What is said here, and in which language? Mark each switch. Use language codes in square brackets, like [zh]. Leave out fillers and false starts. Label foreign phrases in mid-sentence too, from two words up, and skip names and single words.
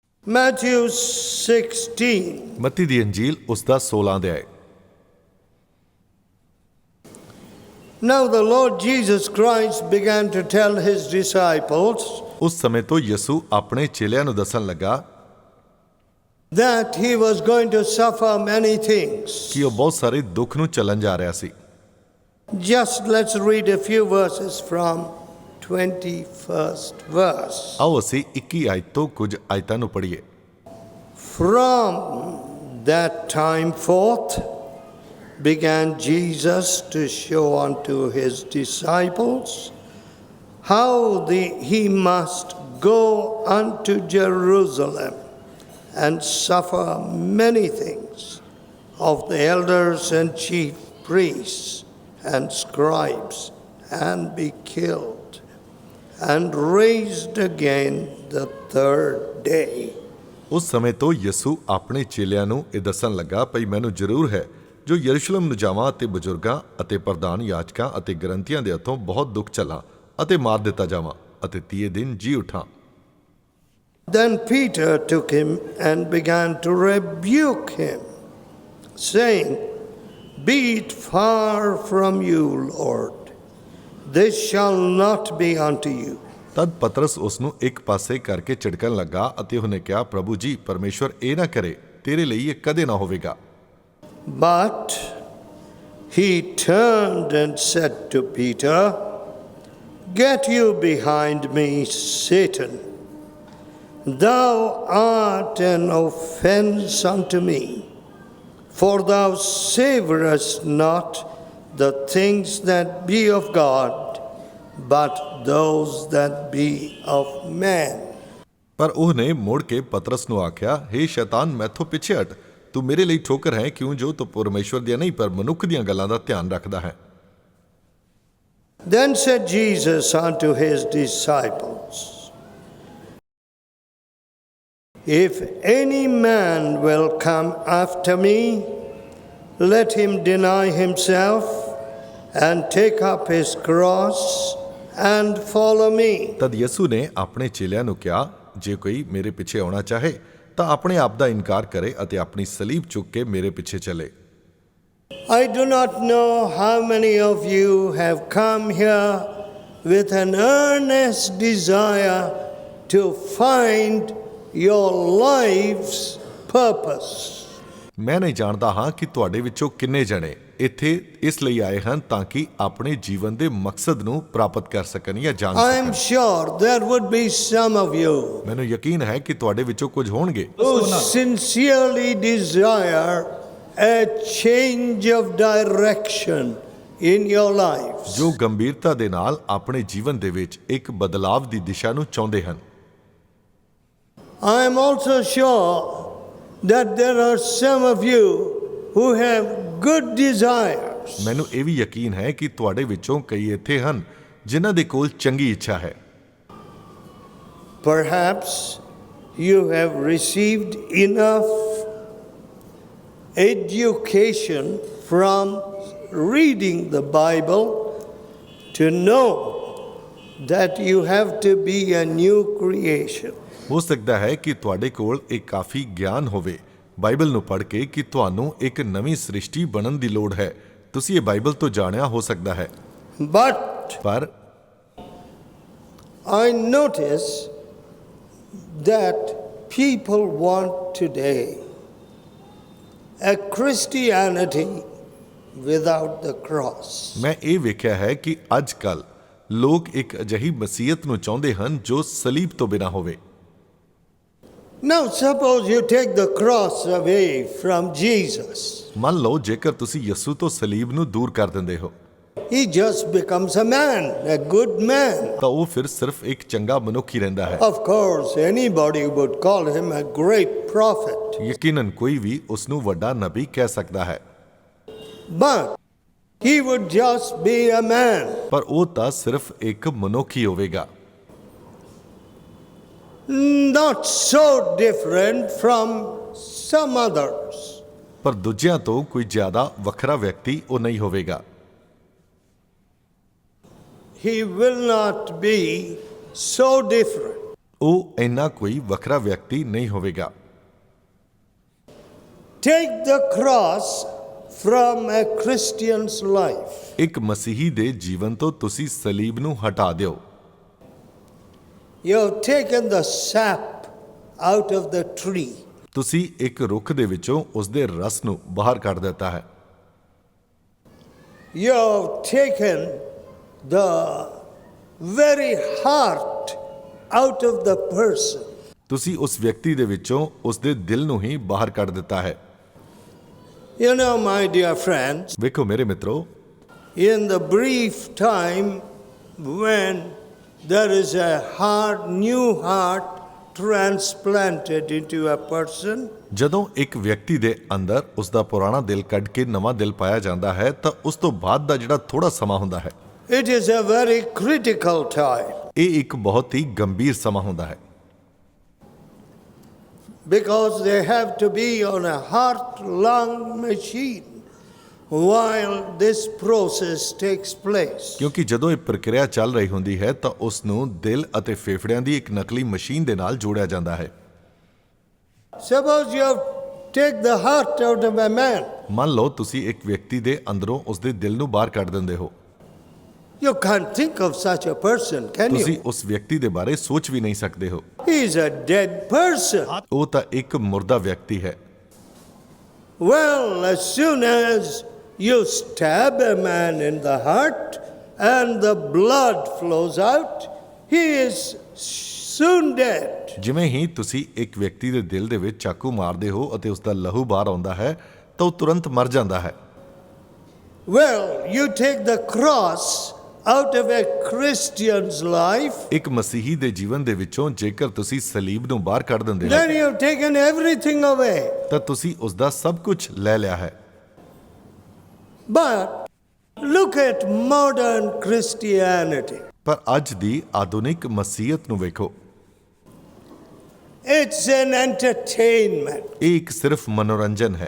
[en] Matthew 16. [pa] ਮੱਤੀ ਦੀ ਅੰਜੀਲ ਉਸ ਦਾ 16 ਅਧਿਆਇ। [en] Now the Lord Jesus Christ began to tell his disciples [pa] ਉਸ ਸਮੇਂ ਤੋਂ ਯਿਸੂ ਆਪਣੇ ਚੇਲਿਆਂ ਨੂੰ ਦੱਸਣ ਲੱਗਾ [en] that he was going to suffer many things. [pa] ਕਿ ਉਹ ਬਹੁਤ ਸਾਰੇ ਦੁੱਖ ਨੂੰ ਚੱਲਣ ਜਾ ਰਿਹਾ ਸੀ। [en] Just let's read a few verses from 21st verse. [pa] ਆਓ ਅਸੀਂ 21 ਆਇਤ ਤੋਂ ਕੁਝ ਆਇਤਾਂ ਨੂੰ ਪੜ੍ਹੀਏ। [en] From that time forth began Jesus to show unto his disciples how he must go unto Jerusalem and suffer many things of the elders and chief priests and scribes, and be killed, and raised again the third day. [pa] ਉਸ ਸਮੇਂ ਤੋਂ ਯਿਸੂ ਆਪਣੇ ਚੇਲਿਆਂ ਨੂੰ ਇਹ ਦੱਸਣ ਲੱਗਾ ਭਈ ਮੈਨੂੰ ਜ਼ਰੂਰ ਹੈ ਜੋ ਯਰੂਸ਼ਲਮ ਨੂੰ ਜਾਵਾਂ ਅਤੇ ਬਜ਼ੁਰਗਾਂ ਅਤੇ ਪ੍ਰਧਾਨ ਯਾਜਕਾਂ ਅਤੇ ਗ੍ਰੰਥੀਆਂ ਦੇ ਹੱਥੋਂ ਬਹੁਤ ਦੁੱਖ ਝੱਲਾਂ ਅਤੇ ਮਾਰ ਦਿੱਤਾ ਜਾਵਾਂ ਅਤੇ ਤੀਏ ਦਿਨ ਜੀ ਉਠਾਂ। [en] Then Peter took him and began to rebuke him, saying, Be it far from you, Lord. This shall not be unto you. [pa] ਤਦ ਪਤਰਸ ਉਸ ਨੂੰ ਇੱਕ ਪਾਸੇ ਕਰਕੇ ਝਿੜਕਣ ਲੱਗਾ ਅਤੇ ਉਹਨੇ ਕਿਹਾ ਪ੍ਰਭੂ ਜੀ ਪਰਮੇਸ਼ਵਰ ਇਹ ਨਾ ਕਰੇ, ਤੇਰੇ ਲਈ ਇਹ ਕਦੇ ਨਾ ਹੋਵੇਗਾ। [en] But he turned and said to Peter, Get you behind me, Satan. Thou art an offense unto me, for thou savorest not the things that be of God, but those that be of man. [pa] ਪਰ ਉਹਨੇ ਮੁੜ ਕੇ ਪਤਰਸ ਨੂੰ ਆਖਿਆ ਹੇ ਸ਼ੈਤਾਨ ਮੈਥੋਂ ਪਿੱਛੇ ਹਟ, ਤੂੰ ਮੇਰੇ ਲਈ ਠੋਕਰ ਹੈ ਕਿਉਂ ਜੋ ਤੂੰ ਪਰਮੇਸ਼ਵਰ ਦੀਆਂ ਨਹੀਂ ਪਰ ਮਨੁੱਖ ਦੀਆਂ ਗੱਲਾਂ ਦਾ ਧਿਆਨ ਰੱਖਦਾ ਹੈ। [en] Then said Jesus unto his disciples, If any man will come after me, let him deny himself and take up his cross and follow me. [pa] ਤਦ ਯਿਸੂ ਨੇ ਆਪਣੇ ਚੇਲਿਆਂ ਨੂੰ ਕਿਹਾ ਜੇ ਕੋਈ ਮੇਰੇ ਪਿੱਛੇ ਆਉਣਾ ਚਾਹੇ ਤਾਂ ਆਪਣੇ ਆਪ ਦਾ ਇਨਕਾਰ ਕਰੇ ਅਤੇ ਆਪਣੀ ਸਲੀਬ ਚੁੱਕ ਕੇ ਮੇਰੇ ਪਿੱਛੇ ਚੱਲੇ। [en] I do not know how many of you have come here with an earnest desire to find your life's purpose. [pa] ਮੈਂ ਨਹੀਂ ਜਾਣਦਾ ਹਾਂ ਕਿ ਤੁਹਾਡੇ ਵਿੱਚੋਂ ਕਿੰਨੇ ਜਣੇ ਇੱਥੇ ਇਸ ਲਈ ਆਏ ਹਨ ਤਾਂ ਕਿ ਆਪਣੇ ਜੀਵਨ ਦੇ ਮਕਸਦ ਨੂੰ ਪ੍ਰਾਪਤ ਕਰ ਸਕਣ ਜਾਂ ਜਾਣ [en] I am [pa] ਸਕਣ। [en] sure there would be some of you [pa] ਮੈਨੂੰ ਯਕੀਨ ਹੈ ਕਿ ਤੁਹਾਡੇ ਵਿੱਚੋਂ ਕੁਝ ਹੋਣਗੇ [en] who sincerely desire a change of direction in your lives. [pa] ਜੋ ਗੰਭੀਰਤਾ ਦੇ ਨਾਲ ਆਪਣੇ ਜੀਵਨ ਦੇ ਵਿੱਚ ਇੱਕ ਬਦਲਾਵ ਦੀ ਦਿਸ਼ਾ ਨੂੰ ਚਾਹੁੰਦੇ ਹਨ। [en] I am also sure that there are some of you who have good desires. [pa] ਮੈਨੂੰ ਇਹ ਵੀ ਯਕੀਨ ਹੈ ਕਿ ਤੁਹਾਡੇ ਵਿੱਚੋਂ ਕਈ ਇੱਥੇ ਹਨ ਜਿਨ੍ਹਾਂ ਦੇ ਕੋਲ ਚੰਗੀ ਇੱਛਾ ਹੈ। [en] Perhaps you have received enough education from reading the Bible to know that you have to be a new creation. [pa] ਹੋ ਸਕਦਾ ਹੈ ਕਿ ਤੁਹਾਡੇ ਕੋਲ ਇੱਕ ਕਾਫੀ ਗਿਆਨ ਹੋਵੇ ਬਾਈਬਲ ਨੂੰ ਪੜ੍ਹ ਕੇ ਕਿ ਤੁਹਾਨੂੰ ਇੱਕ ਨਵੀਂ ਸ੍ਰਿਸ਼ਟੀ ਬਣਨ ਦੀ ਲੋੜ ਹੈ। ਤੁਸੀਂ ਇਹ ਬਾਈਬਲ ਤੋਂ ਜਾਣਿਆ ਹੋ ਸਕਦਾ ਹੈ। ਪਰ [en] I notice that people want today a Christianity without the cross. [pa] ਮੈਂ ਇਹ ਵੇਖਿਆ ਹੈ ਕਿ ਅੱਜ ਕੱਲ੍ਹ ਲੋਕ ਇੱਕ ਅਜਿਹੀ ਮਸੀਹਤ ਨੂੰ ਚਾਹੁੰਦੇ ਹਨ ਜੋ ਸਲੀਬ ਤੋਂ ਬਿਨਾਂ ਹੋਵੇ। [en] Now suppose you take the cross away from Jesus. [pa] ਮੰਨ ਲਓ ਜੇਕਰ ਤੁਸੀਂ ਯਿਸੂ ਤੋਂ ਸਲੀਬ ਨੂੰ ਦੂਰ ਕਰ ਦਿੰਦੇ ਹੋ [en] He just becomes a man, a good man. [pa] ਤਾਂ ਉਹ ਫਿਰ ਸਿਰਫ ਇੱਕ ਚੰਗਾ ਮਨੁੱਖ ਹੀ ਰਹਿੰਦਾ ਹੈ। [en] Of course, anybody would call him a great prophet. [pa] ਯਕੀਨਨ ਕੋਈ ਵੀ ਉਸ ਨੂੰ ਵੱਡਾ ਨਬੀ ਕਹਿ ਸਕਦਾ ਹੈ। [en] But he would just be a man. [pa] ਪਰ ਉਹ ਤਾਂ ਸਿਰਫ ਇੱਕ ਮਨੁੱਖ ਹੀ ਹੋਵੇਗਾ। [en] Not so different from some others. [pa] ਪਰ ਦੂਜਿਆਂ ਤੋਂ ਕੋਈ ਜ਼ਿਆਦਾ ਵੱਖਰਾ ਵਿਅਕਤੀ ਉਹ ਨਹੀਂ ਹੋਵੇਗਾ। [en] He will not be so different. [pa] ਉਹ ਇੰਨਾ ਕੋਈ ਵੱਖਰਾ ਵਿਅਕਤੀ ਨਹੀਂ ਹੋਵੇਗਾ। [en] Take the cross from a Christian's life. [pa] ਇੱਕ ਮਸੀਹੀ ਦੇ ਜੀਵਨ ਤੋਂ ਤੁਸੀਂ ਸਲੀਬ ਨੂੰ ਹਟਾ ਦਿਓ। [en] You have taken the sap out of the tree. [pa] ਤੁਸੀਂ ਇੱਕ ਰੁੱਖ ਦੇ ਵਿੱਚੋਂ ਉਸ ਦੇ ਰਸ ਨੂੰ ਬਾਹਰ ਕੱਢ ਦਿੱਤਾ ਹੈ। [en] You have taken the very heart out of the person. [pa] ਤੁਸੀਂ ਉਸ ਵਿਅਕਤੀ ਦੇ ਵਿੱਚੋਂ ਉਸ ਦੇ ਦਿਲ ਨੂੰ ਹੀ ਬਾਹਰ ਕੱਢ ਦਿੱਤਾ ਹੈ। [en] You know, my dear friends, [pa] ਵੇਖੋ ਮੇਰੇ ਮਿੱਤਰੋ, [en] in the brief time when there is a heart, new heart transplanted into a person, [pa] ਜਦੋਂ ਇੱਕ ਵਿਅਕਤੀ ਦੇ ਅੰਦਰ ਉਸ ਦਾ ਪੁਰਾਣਾ ਦਿਲ ਕੱਢ ਕੇ ਨਵਾਂ ਦਿਲ ਪਾਇਆ ਜਾਂਦਾ ਹੈ ਤਾਂ ਉਸ ਤੋਂ ਬਾਅਦ ਦਾ ਜਿਹੜਾ ਥੋੜਾ ਸਮਾਂ ਹੁੰਦਾ ਹੈ, [en] it is a very critical time. [pa] ਇਹ ਇੱਕ ਬਹੁਤ ਹੀ ਗੰਭੀਰ ਸਮਾਂ ਹੁੰਦਾ ਹੈ। [en] Because they have to be on a heart-lung machine while this process takes place. [pa] ਕਿਉਂਕਿ ਜਦੋਂ ਇਹ ਪ੍ਰਕਿਰਿਆ ਚੱਲ ਰਹੀ ਹੁੰਦੀ ਹੈ ਤਾਂ ਉਸ ਨੂੰ ਦਿਲ ਅਤੇ ਫੇਫੜਿਆਂ ਦੀ ਇੱਕ ਨਕਲੀ ਮਸ਼ੀਨ ਦੇ ਨਾਲ ਜੋੜਿਆ ਜਾਂਦਾ ਹੈ। [en] Suppose you take the heart out of a man. [pa] ਮੰਨ ਲਓ ਤੁਸੀਂ ਇੱਕ ਵਿਅਕਤੀ ਦੇ ਅੰਦਰੋਂ ਉਸ ਦੇ ਦਿਲ ਨੂੰ ਬਾਹਰ ਕੱਢ ਦਿੰਦੇ ਹੋ। [en] You can't think of such a person, can [pa] ਤੁਸੀਂ [en] you? [pa] ਉਸ ਵਿਅਕਤੀ ਦੇ ਬਾਰੇ ਸੋਚ ਵੀ ਨਹੀਂ ਸਕਦੇ ਹੋ। [en] He is a dead person. [pa] ਉਹ ਤਾਂ ਇੱਕ ਮੁਰਦਾ ਵਿਅਕਤੀ ਹੈ। [en] Well, as soon as you stab a man in the heart and the blood flows out, he is soon dead. [pa] ਜਿਵੇਂ ਹੀ ਤੁਸੀਂ ਇੱਕ ਵਿਅਕਤੀ ਦੇ ਦਿਲ ਦੇ ਵਿੱਚ ਚਾਕੂ ਮਾਰਦੇ ਹੋ ਅਤੇ ਉਸ ਦਾ ਲਹੂ ਬਾਹਰ ਆਉਂਦਾ ਹੈ ਤਾਂ ਉਹ ਤੁਰੰਤ ਮਰ ਜਾਂਦਾ ਹੈ। [en] Well, you take the cross out of a Christian's life, [pa] ਇੱਕ ਮਸੀਹੀ ਦੇ ਜੀਵਨ ਦੇ ਵਿੱਚੋਂ ਜੇਕਰ ਤੁਸੀਂ ਸਲੀਬ ਨੂੰ ਬਾਹਰ ਕੱਢ ਦਿੰਦੇ ਹੋ [en] then you have taken everything away. [pa] ਤਾਂ ਤੁਸੀਂ ਉਸ ਦਾ ਸਭ ਕੁਝ ਲੈ ਲਿਆ ਹੈ। [en] But look at modern Christianity. [pa] ਪਰ ਅੱਜ ਦੀ ਆਧੁਨਿਕ ਮਸੀਹਤ ਨੂੰ ਵੇਖੋ, [en] It's an entertainment. [pa] ਇਹ ਇੱਕ ਸਿਰਫ ਮਨੋਰੰਜਨ ਹੈ।